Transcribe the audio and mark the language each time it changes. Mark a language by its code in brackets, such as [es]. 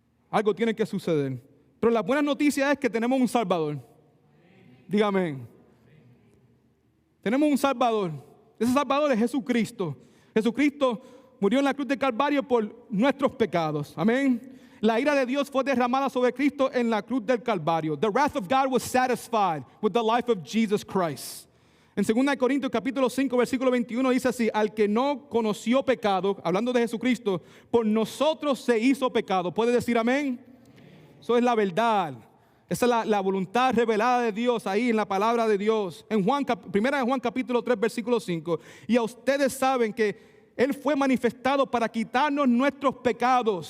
[es] Algo tiene que suceder. Pero la buena noticia es que tenemos un Salvador. Dígame. Tenemos un Salvador. Ese Salvador es Jesucristo. Jesucristo murió en la cruz del Calvario por nuestros pecados. Amén. La ira de Dios fue derramada sobre Cristo en la cruz del Calvario. [en] The wrath of God was satisfied with the life of Jesus Christ. [es] En 2 Corintios capítulo 5, versículo 21 dice así, al que no conoció pecado, hablando de Jesucristo, por nosotros se hizo pecado. ¿Puede decir amén? Eso es la verdad. Esa es la voluntad revelada de Dios ahí en la palabra de Dios. En primera de Juan capítulo 3, versículo 5. Y a ustedes saben que Él fue manifestado para quitarnos nuestros pecados.